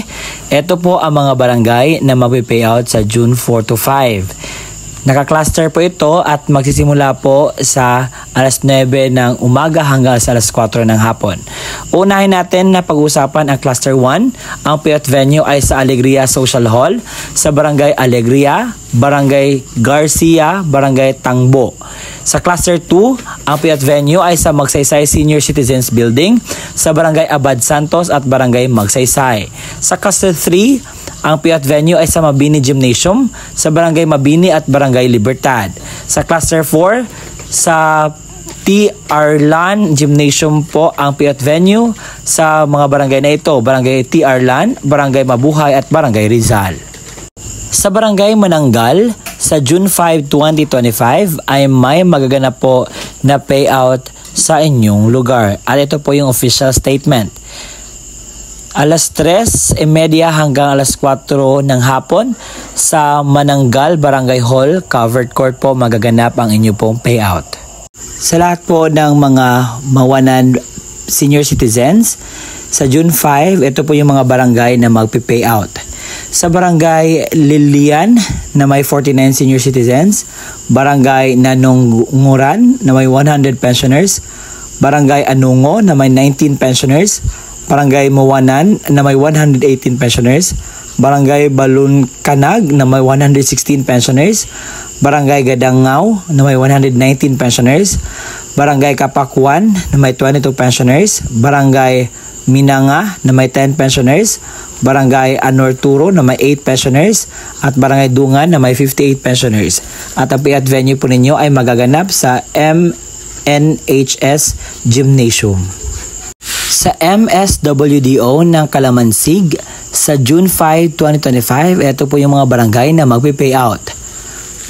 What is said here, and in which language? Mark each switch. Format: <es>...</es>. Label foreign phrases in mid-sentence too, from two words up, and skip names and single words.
<tl>Ito po ang mga barangay na mapipayout sa June 4 to 5. Naka-cluster po ito at magsisimula po sa alas 9 ng umaga hanggang sa alas 4 ng hapon. Unahin natin na pag-usapan ang Cluster 1. Ang</tl> <en>payout venue</en> <tl>ay sa Alegria Social Hall, sa Barangay Alegria, Barangay Garcia, Barangay Tangbo. Sa Cluster 2, ang</tl> <en>payout venue</en> <tl>ay sa Magsaysay Senior Citizens Building, sa Barangay Abad Santos at Barangay Magsaysay. Sa Cluster 3, ang</tl> <en>payout venue</en> <tl>ay sa Mabini Gymnasium, sa Barangay Mabini at Barangay Libertad. Sa Cluster 4, sa T. Arlan Gymnasium po ang</tl> <en>payout venue</en> <tl>sa mga barangay na ito. Barangay T. Arlan, Barangay Mabuhay at Barangay Rizal. Sa Barangay Mananggal, sa June 5, 2025 ay may magaganap po na payout sa inyong lugar. At ito po yung</tl> <en>official statement.</en> <tl>Alas 3:30 hanggang alas 4 ng hapon sa Mananggal Barangay Hall, Covered Court po magaganap ang inyo pong payout. Sa lahat po ng mga mawanan</tl> <en>senior citizens,</en> <tl>sa June 5, ito po yung mga barangay na magpipayout. Sa Barangay Lilian na may 49</tl> <en>senior citizens,</en> <tl>Barangay Nanunguran na may 100 pensioners, Barangay Anungo na may 19 pensioners, Barangay Mawanan na may 118 pensioners, Barangay Balunkanag na may 116 pensioners, Barangay Gadangaw na may 119 pensioners, Barangay Kapakuan na may 22 pensioners, Barangay Minanga na may 10 pensioners, Barangay Anorturo na may 8 pensioners, at Barangay Dungan na may 58 pensioners. At ang</tl> <en>payout venue</en> <tl>po ninyo ay magaganap sa MNHS Gymnasium. Sa MSWDO ng Kalamansig, sa June 5, 2025, ito po yung mga barangay na magpipayout.</tl>